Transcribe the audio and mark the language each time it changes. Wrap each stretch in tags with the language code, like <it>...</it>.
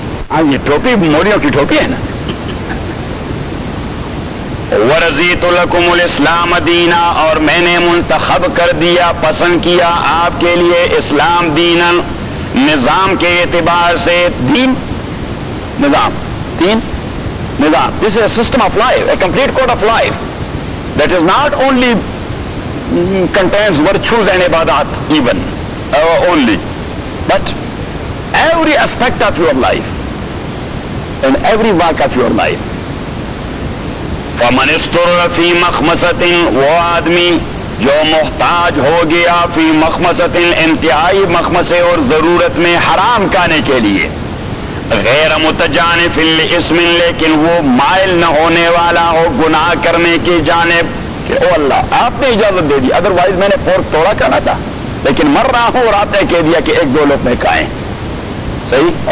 <ur>ہاں، یہ ٹوپی موریوں کی ٹوپی ہے نا.</ur> <ar>وَرَضِيتُ لَكُمُ الْإِسْلَامَ دِينًا،</ar> <ur>اور میں نے منتخب کر دیا، پسند کیا آپ کے لیے اسلام دیناً، نظام کے اعتبار سے. دین نظام، دین نظام.</ur> <en>This is a system of life, a complete code of life that is not only contains virtues and ibadat even only, but every aspect of your life and every walk of your life.</en> <ar>فَمَنِ اسْتُرَّ فِي مَخْمَصَةٍ،</ar> <ur>وہ آدمی جو محتاج ہو گیا فی مخمصۃ، انتہائی مخمصے اور ضرورت میں، حرام کھانے کے لیے،</ur> <ar>غیر متجانف لاسم،</ar> <ur>لیکن وہ مائل نہ ہونے والا ہو گناہ کرنے کی جانب، کہ او اللہ آپ نے اجازت دے دی، ادروائز میں نے پورک تھوڑا کھانا تھا لیکن مر رہا ہوں اور آپ نے کہہ دیا کہ 1-2 لقمے کھائیں. صحیح.</ur>